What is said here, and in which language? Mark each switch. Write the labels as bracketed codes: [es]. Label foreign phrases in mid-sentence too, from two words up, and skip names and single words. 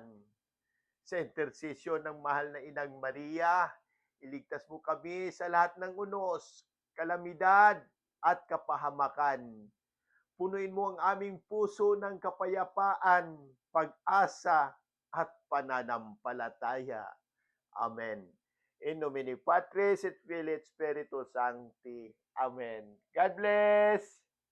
[tl] Sa intersesyon ng mahal na Inang Maria, iligtas mo kami sa lahat ng unos, kalamidad at kapahamakan. Punuin mo ang aming puso ng kapayapaan, pag-asa at pananampalataya. Amen. [la] In nomine Patris et Filii et Spiritus Sancti. [en] Amen. God bless!